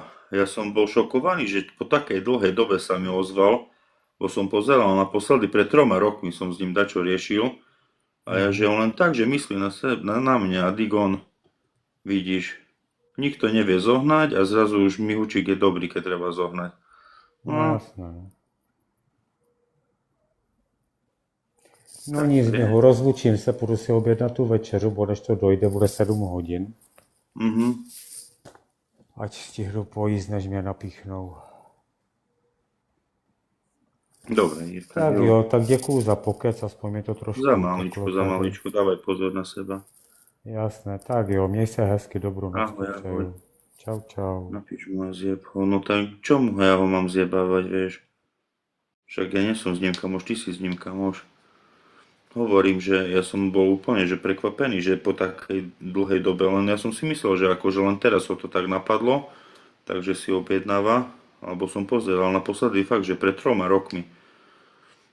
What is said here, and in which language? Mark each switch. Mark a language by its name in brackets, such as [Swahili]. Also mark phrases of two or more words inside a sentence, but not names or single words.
[Slovak] Ja som bol šokovaný, že po takej dlhej dobe sa mi ozval, bo som pozeral naposledy pred 3 rokmi som s ním dačo riešil a ja, že on len tak, že myslí na mňa a Digon, vidíš, nikto nevie zohnať a zrazu už Mihučík je dobrý, keď treba zohnať. No jasné. [Czech] No nic, ho rozlučím se, půjdu si objednat tu večeru, bo než to dojde, bude 7 hodin. Ať stihnu pojíst, než mě napíchnou. [Slovak] Dobre, Jirka. [Czech] Tak jo, tak děkuju za pokec, aspoň mi to trošku... [Slovak] Za maličku, dávaj pozor na seba. [Czech] Jasné, tak jo, měj se hezky, dobrou noc. Ahoj. Čau. [Slovak] Napíš mu a zjeb ho. No tak čomu ja ho mám zjebávať, vieš? Však ja nie som s ním kamoš, ty si s ním kamoš. Hovorím, že ja som bol úplne že prekvapený, že po takej dlhej dobe, len ja som si myslel, že akože len teraz ho to tak napadlo, takže si objednáva, alebo som pozeral naposledy fakt, že pred 3 rokmi.